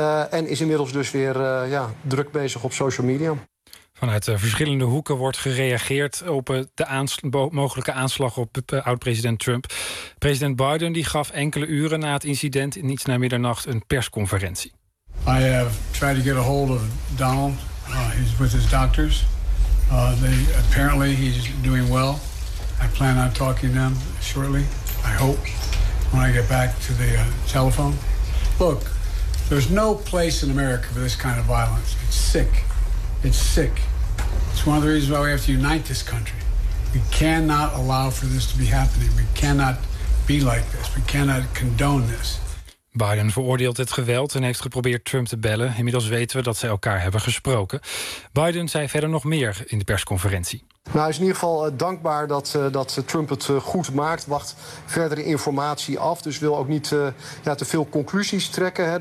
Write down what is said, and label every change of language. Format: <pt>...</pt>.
<nl>En is inmiddels dus weer druk bezig op social media. Vanuit verschillende hoeken wordt gereageerd op de mogelijke aanslag op oud-president Trump. President Biden die gaf enkele uren na het incident in iets na middernacht een persconferentie.</nl> <en>I have tried to get a hold of Donald. He's with his doctors. Apparently he's doing well. I plan on talking to them shortly, I hope, when I get back to the telephone. Look, there's no place in America for this kind of violence. It's sick. It's sick. It's one of the reasons why we have to unite this country. We cannot allow for this to be happening. We cannot be like this. We cannot condone this.</en> <nl>Biden veroordeelt het geweld en heeft geprobeerd Trump te bellen. Inmiddels weten we dat ze elkaar hebben gesproken. Biden zei verder nog meer in de persconferentie. Nou, hij is in ieder geval dankbaar dat Trump het goed maakt. Wacht verdere informatie af. Dus wil ook niet te veel conclusies trekken. Hè.</nl>